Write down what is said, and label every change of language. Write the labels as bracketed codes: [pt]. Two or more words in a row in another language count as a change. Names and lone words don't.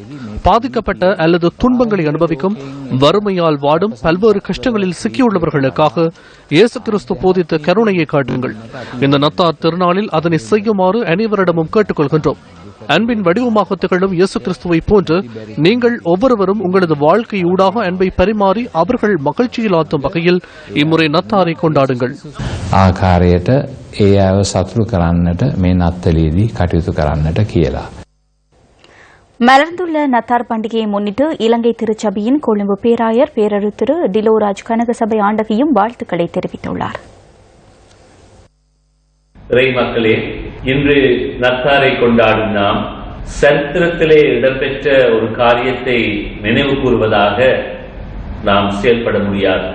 [ta] பாதிக்கப்பட்ட அல்லது துன்பங்களை அனுபவிக்கும், வறுமையால் வாடும், பல்வேறு கஷ்டங்களில் சிக்கியுள்ளவர்களுக்காக இயேசு கிறிஸ்து போதித்த கருணையை காட்டுங்கள். இந்த நத்தார் திருநாளில் அதனை செய்யுமாறு அனைவரிடமும் கேட்டுக்கொள்கின்றோம். அன்பின் வடிவமாக திகழும் இயேசு கிறிஸ்துவை போன்று நீங்கள் ஒவ்வொருவரும் உங்களது வாழ்க்கையூடாக அன்பை பரிமாறி அவர்கள் மகிழ்ச்சியில் ஆற்றும் வகையில் இம்முறை நத்தாரை கொண்டாடுங்கள். [si] ආකාරයට ඒ අයව සතුටු කරන්නට මේ නත්තලේදී කටයුතු කරන්නට කියලා. [ta] மலர்ந்துள்ள நத்தார் பண்டிகையை முன்னிட்டு இலங்கை திருச்சபையின் கொழும்பு பேராயர் பேரறிஞர் திரு டிலோராஜ் கனகசபை ஆண்டகையும் வாழ்த்துக்களை தெரிவித்துள்ளார். இறை மக்களே, இன்று நத்தாரை கொண்டாடும் நாம் சரித்திரத்திலே இடம்பெற்ற ஒரு காரியத்தை நினைவு கூறுவதாக நாம் செயல்பட முடியாது.